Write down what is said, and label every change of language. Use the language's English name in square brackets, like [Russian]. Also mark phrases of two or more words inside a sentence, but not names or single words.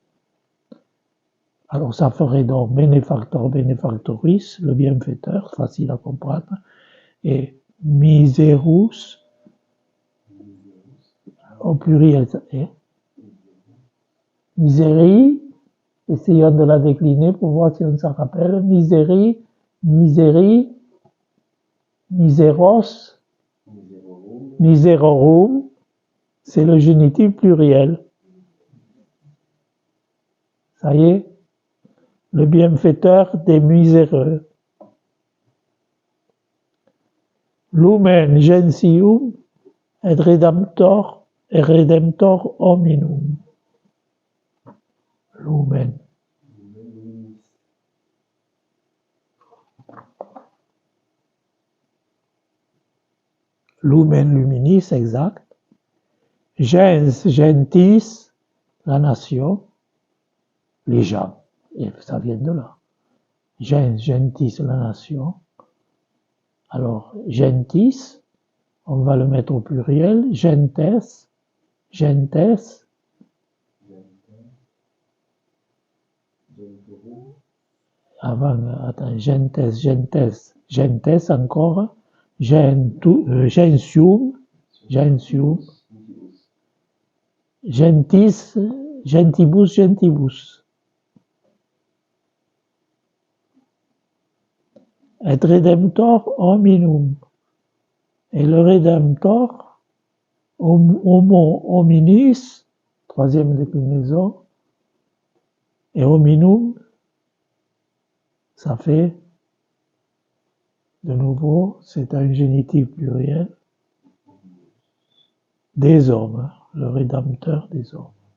[French] Alors ça ferait donc [Latin] benefactor, benefactoris, [French] le bienfaiteur, facile à comprendre, et miserus, au pluriel, miseri, essayons de la décliner pour voir si on s'en rappelle, [Latin] miseri, miseri, miseros, miserorum, [French] c'est le génitif pluriel. Ça y est, le bienfaiteur des miséreux. [Latin] Lumen gentium et redemptor hominum. Lumen. Lumen luminis, [French] exact. [Latin] Gens gentis, [French] la nation, les gens. Et ça vient de là. [Latin] Gens gentis, [French] la nation. Alors, gentis, on va le mettre au pluriel. [Latin] Gentes, gentes. [French] Avant, attends, gentes encore. [Latin] Gentium, gentis, gentibus. Et redemptor hominum. [French] Et le rédemptor, [Latin] homo hominis, [French] troisième déclinaison, et hominum, ça fait, de nouveau, c'est un génitif pluriel, des hommes, le rédempteur des hommes.